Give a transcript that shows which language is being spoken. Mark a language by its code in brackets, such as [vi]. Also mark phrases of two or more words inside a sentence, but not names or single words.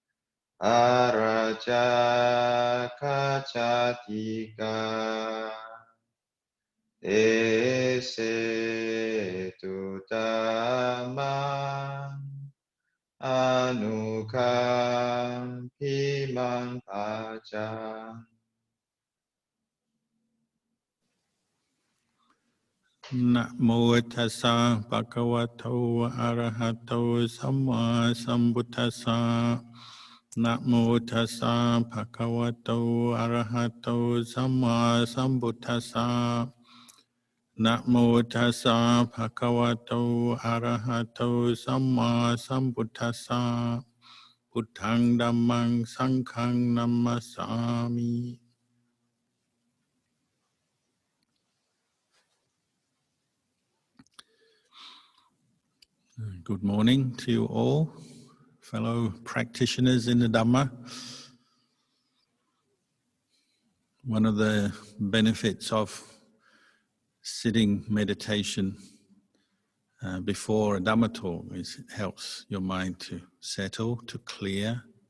[pi] araja kacatika ese tutama anukam pimang pacang. Namo tassa bhagavato arahato samma sambuddhassa. Namo tassa bhagavato arahato samma sambuddhassa. Namo tassa bhagavato arahato samma sambuddhassa. Buddhang dhammang sanghang namasami. [en] Good morning to you all, fellow practitioners in the Dhamma. One of the benefits of sitting meditation before a Dhamma talk is it helps your mind to settle, to clear.